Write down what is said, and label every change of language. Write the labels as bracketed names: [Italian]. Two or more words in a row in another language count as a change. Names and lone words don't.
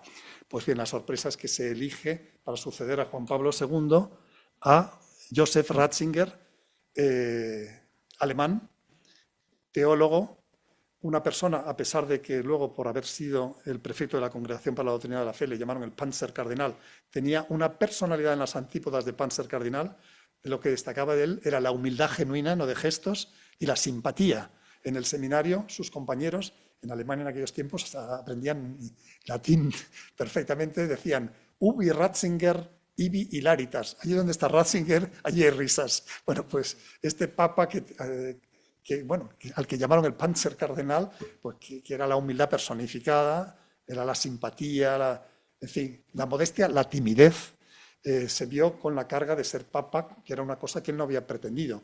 [Spanish] Pues bien, la sorpresa es que se elige para suceder a Juan Pablo II a Joseph Ratzinger, alemán, teólogo, una persona, a pesar de que luego, por haber sido el prefecto de la Congregación para la Doctrina de la Fe, le llamaron el Panzer Cardinal, tenía una personalidad en las antípodas de Panzer Cardinal. Lo que destacaba de él era la humildad genuina, no de gestos, y la simpatía. En el seminario, sus compañeros, en Alemania en aquellos tiempos, aprendían latín perfectamente, decían [Latin] ubi Ratzinger, ibi hilaritas. [Spanish] Allí donde está Ratzinger, allí hay risas. Bueno, pues este papa al que llamaron el Panzer Cardenal, pues que era la humildad personificada, era la simpatía, en fin, la modestia, la timidez, se vio con la carga de ser papa, que era una cosa que él no había pretendido.